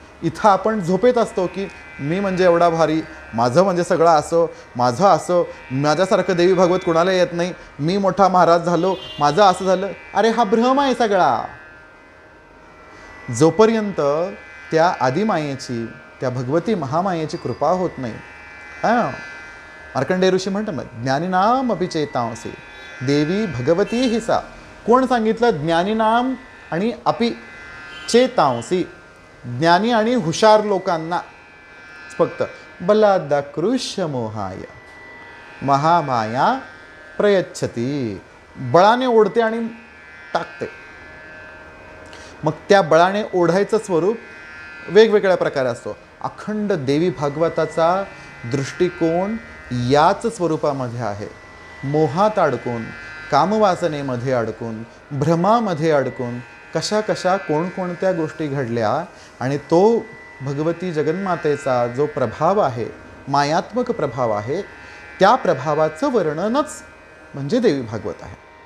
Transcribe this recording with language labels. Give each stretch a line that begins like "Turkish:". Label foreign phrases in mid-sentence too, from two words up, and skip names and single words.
Marathi: इथं आपण झोपेत असतो की मी म्हणजे एवढा भारी, माझं म्हणजे सगळं असं, माझं असं, माझ्यासारखं देवी भागवत कोणाला येत नाही, मी मोठा महाराज झालो, माझं असं झालं. अरे हा भ्रम आहे सगळा. जोपर्यंत त्या आदिमायेची, त्या भगवती महामायेची कृपा होत नाही. मार्कंडेय ऋषी म्हणतात
Sanskrit: ज्ञानीनाम अपि चेतांसी देवी भगवती हि सा.
Marathi: कोण सांगितलं? ज्ञानीनाम आणि
Sanskrit: अपि चेतांसी,
Marathi: ज्ञानी आणि हुशार लोकांना फक्त.
Sanskrit: बलादाकृष्य मोहाय महामाया प्रयच्छती.
Marathi: बळाने ओढते आणि टाकते. मग त्या बळाने ओढायचं स्वरूप वेगवेगळ्या प्रकारे असतो. अखंड देवी भागवताचा दृष्टिकोन याच स्वरूपामध्ये आहे. मोहात अडकून, कामवासनेमध्ये अडकून, भ्रमामध्ये अडकून कशा कशा कोणकोणत्या गोष्टी घडल्या आणि तो भगवती जगन्मातेचा जो प्रभाव आहे, मायात्मक प्रभाव आहे, त्या प्रभावाचं वर्णनच म्हणजे देवी भागवत आहे.